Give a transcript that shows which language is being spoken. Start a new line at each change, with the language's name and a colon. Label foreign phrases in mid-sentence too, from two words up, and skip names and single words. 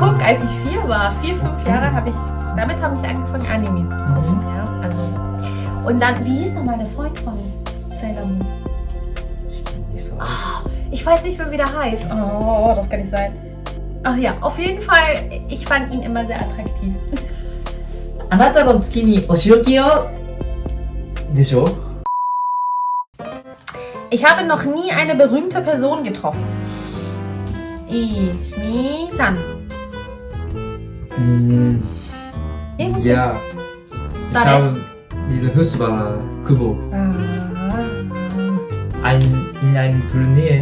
German: geguckt, als ich 4 war. 4, 5 Jahre habe ich. Damit habe ich angefangen, Animes zu gucken. Ja, also. Und dann, wie hieß nochmal der Freund von Sailor Moon? Ich kenn nicht so aus. Ich weiß nicht mehr, wie der heißt. Oh, das kann nicht sein. Ach ja, auf jeden Fall, ich fand ihn immer sehr attraktiv.
Japanese: あなたの月にお仕置きよでしょ
German: Ich habe noch nie eine berühmte Person getroffen. 1, 2, 3. Ja. Ich Warte. habe diese Fußballer Kubo in einem Turnier.